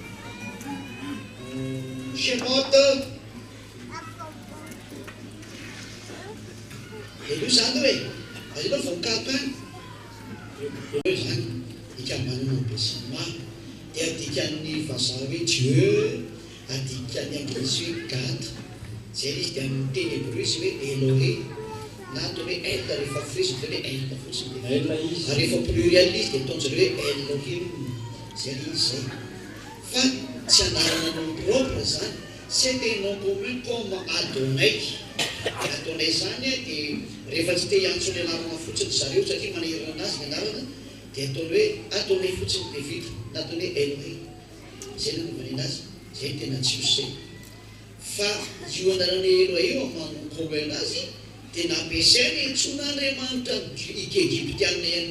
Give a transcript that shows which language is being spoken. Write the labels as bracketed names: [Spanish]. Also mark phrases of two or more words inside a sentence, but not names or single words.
[Malagasy] shemote elo zany hoe azanao vonikatany zany ikamanana besima dia adikan'ny vazaha hoe dieu adikan'ny anglais hoe God zay izy dia amin'ny teny hébreu izy hoe elohe na atao hoe el rehefa frisy zany hoe el fotsiny ary rehefa pluriel izy dia ataon'zareo hoe elohim zay izy zay fa tsy anarana [French] nom propre [Malagasy] zany [French] c'est un nom commun comme Adonai [Malagasy] Adonai zany dia rehefa tsy te hiantso ny anarana fotsiny zareo satria manahirana anazy ny anarana dia ataony hoe ataonay fotsiny David na ataony hoe Elohim zay nanaovany anazy zay tena tsy osay fa io anarany Elohim io manompomy anazy dia nampiasainy tson'Andriamanitra Egyptianina ihany